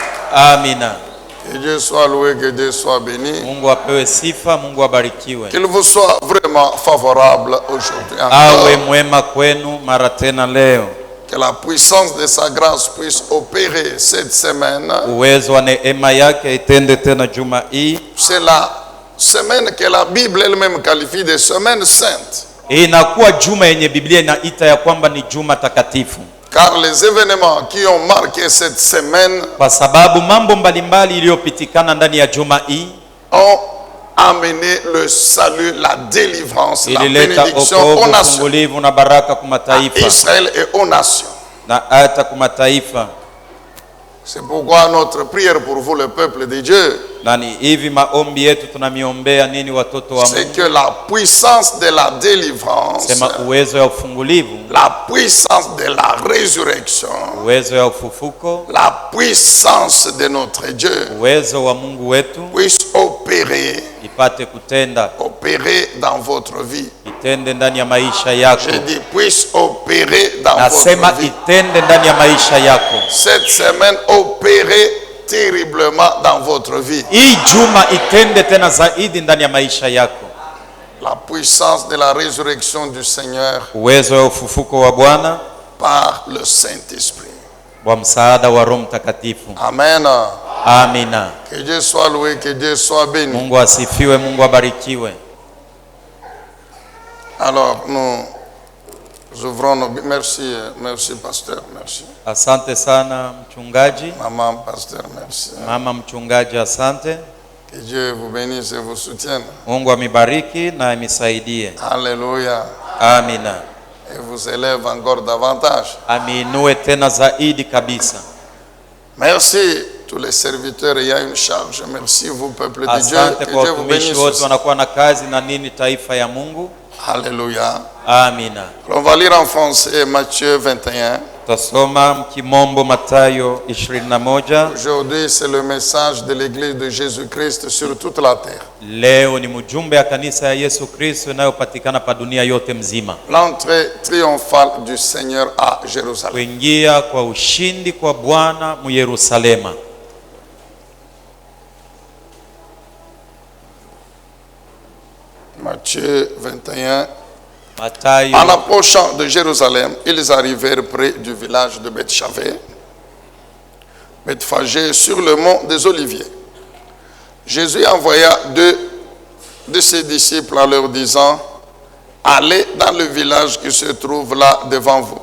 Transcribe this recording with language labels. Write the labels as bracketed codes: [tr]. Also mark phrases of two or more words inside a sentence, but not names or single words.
[sw] Amina. [fr] Que Dieu soit loué, que Dieu soit béni. [sw] Mungu apewe sifa, Mungu abarikiwe. [fr] Qu'il vous soit vraiment favorable aujourd'hui. [sw] Awe mwema kwenu mara tena leo. [fr] Que la puissance de sa grâce puisse opérer cette semaine. [sw] Uwezo wa neema yake itende tena juma hii. [fr] C'est la semaine que la Bible elle-même qualifie de semaine sainte. [sw] Inakuwa juma yenye Biblia inaita ya kwamba ni juma takatifu. [fr] Car les événements qui ont marqué cette semaine, [sw] kwa sababu mambo mbalimbali iliyopitikana ndani ya juma hii [fr] ont amené le salut, la délivrance, la [sw] ilileta [fr] bénédiction aux nations, [sw] ufungulivu na baraka kwa mataifa, [fr] à Israël et aux nations. [sw] na hata kwa mataifa. [fr] C'est pourquoi notre prière pour vous, le peuple de Dieu, [sw] Na ni hivi maombi yetu tunamiombea nini watoto wa [fr] c'est [sw] Mungu? [fr] que la puissance de la délivrance, [sw] Sema uwezo ya ufungulivu, [fr] la puissance de la résurrection, [sw] uwezo ya ufufuko, [fr] la puissance de notre Dieu [sw] uwezo wa Mungu wetu [fr] puisse opérer, [sw] ipate kutenda, [fr] opérer dans votre vie. [sw] itende ndani ya maisha yako. [fr] Je dis puisse opérer dans [sw] Nasema [fr] votre vie. [sw] itende ndani ya maisha yako. [fr] Cette semaine, opérer terriblement dans votre vie. [sw] Hii juma itende tena zaidi ndani ya maisha yako. [fr] La puissance de la résurrection du Seigneur [sw] Uwezo wa ufufuko wa Bwana [fr] par le Saint-Esprit. [sw] wa msaada wa Roho Mtakatifu. [fr] Amen. [sw] Amina. [fr] Que Dieu soit loué, que Dieu soit béni. [sw] Mungu asifiwe, Mungu abarikiwe. [fr] Alors, nous ouvrons nos... Merci, merci, pasteur, merci. [sw] Asante sana mchungaji. [fr] Maman, pasteur, merci. [sw] Mama mchungaji, asante. [fr] Que Dieu vous bénisse et vous soutienne. [sw] Mungu amibariki na amisaidie. [fr] Alléluia. [sw] Amina. [fr] Et vous élève encore davantage. [sw] Aminue tena zaidi kabisa. [fr] Merci tous les serviteurs ayant une charge. Merci vous, peuple de Dieu. [sw] Asante [fr] Que [sw] kwa [fr] Dieu vous [sw] watumishi [fr] bénisse [sw] wote [fr] aussi. [sw] wanakuwa na kazi na nini taifa ya Mungu. [fr] Alléluia. [sw] Amina. [fr] On va lire en français Matthieu 21. [sw] Tasoma mkimombo Mathayo 21. [fr] Aujourd'hui, c'est le message de l'église de Jésus-Christ sur toute la terre. [sw] Leo ni mjumbe ya kanisa ya Yesu Kristo inayopatikana pa dunia yote mzima. [fr] L'entrée triomphale du Seigneur à Jérusalem. [sw] Kuingia kwa ushindi kwa Bwana mu Yerusalema. [fr] Matthieu 21. [sw] Mathayo. [fr] En approchant de Jérusalem, ils arrivèrent près du village de Bethphagée, sur le mont des Oliviers. Jésus envoya deux de ses disciples en leur disant: allez dans le village qui se trouve là devant vous.